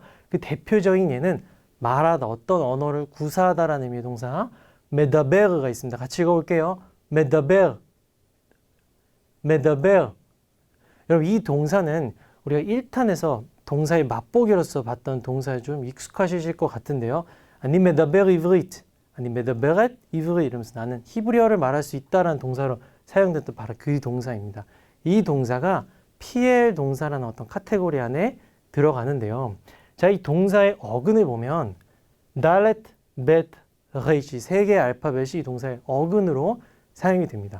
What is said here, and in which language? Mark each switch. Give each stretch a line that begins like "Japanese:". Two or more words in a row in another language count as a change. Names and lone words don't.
Korean: 그 대표적인 예는 말하다, 어떤 언어를 구사하다라는 의미의 동사 메다베르가 있습니다. 같이 읽어볼게요. 메다베르, 메다베르. 여러분 이 동사는 우리가 1탄에서 동사의 맛보기로서 봤던 동사에 좀 익숙하실 것 같은데요.
Hebrew: אני מדבר עברית, אני מדברת עברית
Korean: 이러면서 나는 히브리어를 말할 수 있다라는 동사로 사용됐던 바로 그 동사입니다. 이 동사가 피엘 동사라는 어떤 카테고리 안에 들어가는데요. 자, 이 동사의 어근을 보면 달렛, 벳, 레이시 세 개의 알파벳이 이 동사의 어근으로 사용이 됩니다.